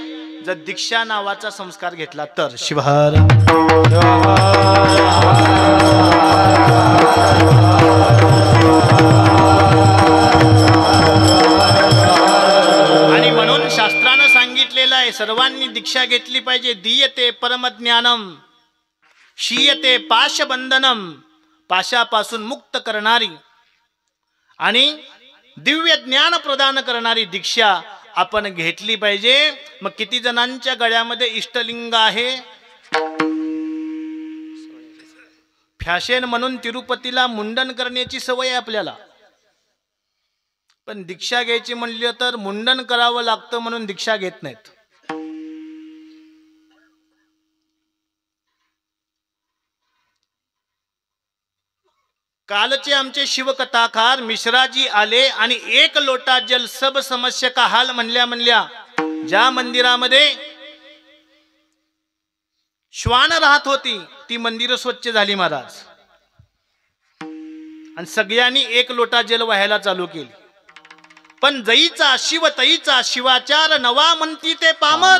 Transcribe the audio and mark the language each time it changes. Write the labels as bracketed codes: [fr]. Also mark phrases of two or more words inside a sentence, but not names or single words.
[mr] जर दीक्षा नावाचा संस्कार घेतला तर. शिवहर आणि म्हणून शास्त्रानं सांगितलेलं आहे, सर्वांनी दीक्षा घेतली पाहिजे. [sa] दीयते परमज्ञानम, शीयते पाशबंधनम, [mr] पाशापासून मुक्त करणारी आणि दिव्य ज्ञान प्रदान करणारी दीक्षा आपण घेतली पाहिजे. मग किती जणांच्या गळ्यामध्ये इष्टलिंग आहे? फॅशन म्हणून तिरुपतीला मुंडन करण्याची सवय आहे आपल्याला, पण दीक्षा घ्यायची म्हणली तर मुंडन करावं लागतं म्हणून दीक्षा घेत नाहीत. कालचे आमचे शिवकथाकार मिश्राजी आले आणि [hi] एक लोटा जल सब समस्या का हाल [mr] म्हणल्या ज्या मंदिरामध्ये श्वान राहत होती ती मंदिरं स्वच्छ झाली महाराज, आणि सगळ्यांनी [hi] एक लोटा जल [mr] व्हायला चालू केली. पण जईचा शिव तईचा शिवाचार नवा म्हणती ते पामर.